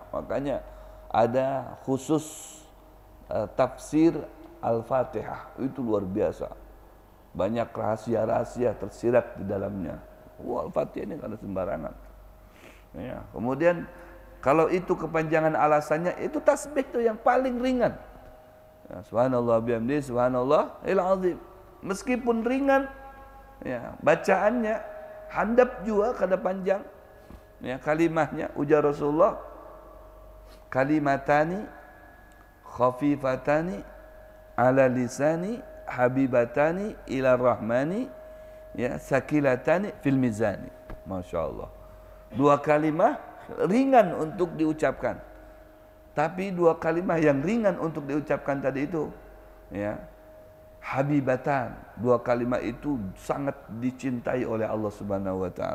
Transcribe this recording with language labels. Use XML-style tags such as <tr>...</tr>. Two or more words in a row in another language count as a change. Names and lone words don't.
<id>Makanya ada khusus tafsir Al-Fatihah. Itu luar biasa. Banyak rahasia-rahasia tersirat di dalamnya. Wah, Al-Fatihah ini kada sembarangan. Ya, kemudian kalau itu kepanjangan alasannya, itu tasbih itu yang paling ringan.</id> <ar>Ya, سبحان الله بحمده سبحان الله العظيم.</ar> <id>Meskipun ringan, ya, bacaannya handap juga kada panjang. Ya, kalimahnya ujar Rasulullah,</id> <ar>كلمتان خفيفتان على لسان حبيبتان إلى رحمن يا ثقيلتان في الميزان. ما شاء الله.</ar> <id>2 kalimah ringan untuk diucapkan. Tapi 2 kalimah yang ringan untuk diucapkan tadi itu ya habibatan, 2 kalimat itu sangat dicintai oleh Allah</id> <ar>سبحانه وتعالى.</ar>